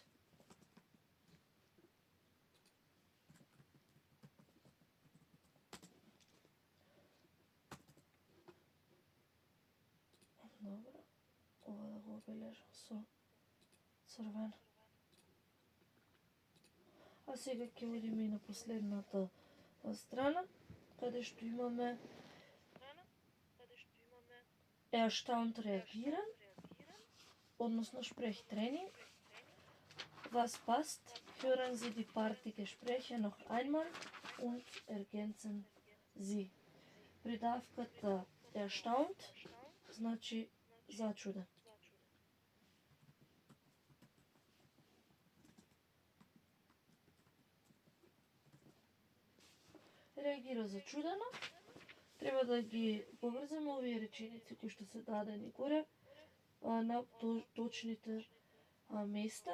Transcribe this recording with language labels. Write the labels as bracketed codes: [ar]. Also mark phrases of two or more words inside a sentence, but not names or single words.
[mk] Добро, ова да го обележам со црвен. А сега ќе одиме и на последната страна, каде што имаме [de] erstaunt reagieren, [mk] односно Sprechtraining. [de] Was passt? Hören Sie die paar Gespräche noch einmal und ergänzen Sie. [mk] Придавката erstaunt значи зачуден. Реагира зачудено. Треба да ги поврземе овие реченици кои што се дадени горе на точните места.